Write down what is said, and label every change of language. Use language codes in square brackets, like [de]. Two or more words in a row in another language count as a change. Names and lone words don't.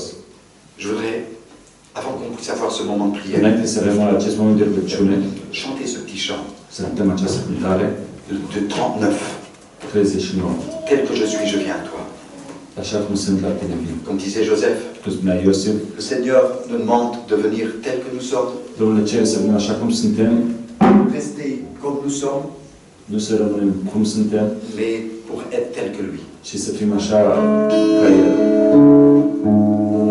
[fr] Je voudrais, avant qu'on puisse avoir ce moment de prière, [ro] Înainte să avem acest moment de rugăciune, [fr] chanter ce petit chant [ro] să cântăm această cântare, [fr] de 39. 39. Tel que je suis, je viens à toi. [ro] Așa cum sunt la tine vin. [fr] Comme disait Joseph, [ro] Cum spunea Iosif, [fr] le Seigneur nous demande de venir tel que nous sommes, [ro] Domnul ne cere să venim așa cum suntem, [fr] rester comme nous sommes, [ro] nu să rămânem cum suntem, [fr] mais pour être tel que lui. [ro] ci să fim așa ca El.